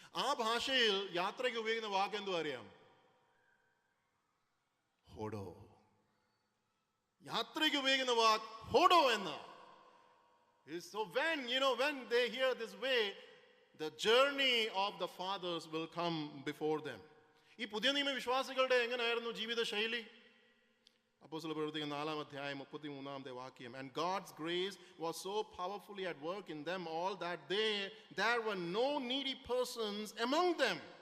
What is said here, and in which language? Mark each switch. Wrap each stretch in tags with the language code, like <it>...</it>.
<ml>ആ ഭാഷയിൽ യാത്രയ്ക്ക് ഉപയോഗിക്കുന്ന വാക്ക് എന്തോ അറിയാം? ഹോഡോ. യാത്രയ്ക്ക് ഉപയോഗിക്കുന്ന വാക്ക് ഹോഡോ എന്ന.</ml> <en>So when they hear this way, the journey of the fathers will come before them.</en> <ml>ഈ പുതിയ നിയമ വിശ്വാസികളുടെ എങ്ങനെയായിരുന്നു ജീവിത ശൈലി? അപ്പോസ്തല പ്രവൃത്തി 4-ാം അധ്യായം 33-ാമത്തെ വാക്യം.</ml> <en>And God's grace was so powerfully at work in them all that there were no needy persons among them.</en>